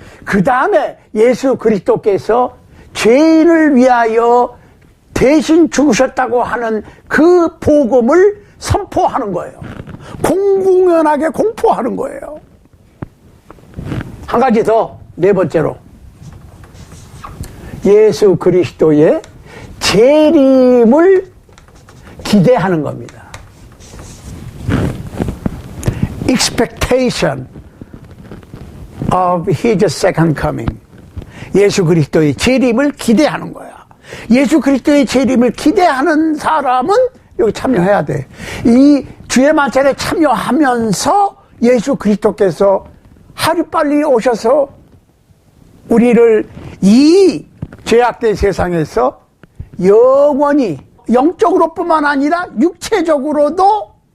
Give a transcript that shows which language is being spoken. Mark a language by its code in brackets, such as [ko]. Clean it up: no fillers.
[ko] 그 다음에 예수 그리스도께서 죄인을 위하여 대신 죽으셨다고 하는 그 복음을 선포하는 거예요. 공공연하게 공포하는 거예요. 한 가지 더, 네 번째로 예수 그리스도의 재림을 기대하는 겁니다. [en] Expectation of His second coming. [ko] 예수 그리스도의 재림을 기대하는 거야. 예수 그리스도의 재림을 기대하는 사람은 여기 참여해야 돼. 이 주의 만찬에 참여하면서 예수 그리스도께서 하루빨리 오셔서 우리를 이 죄악된 세상에서 영원히 영적으로뿐만 아니라 육체적으로도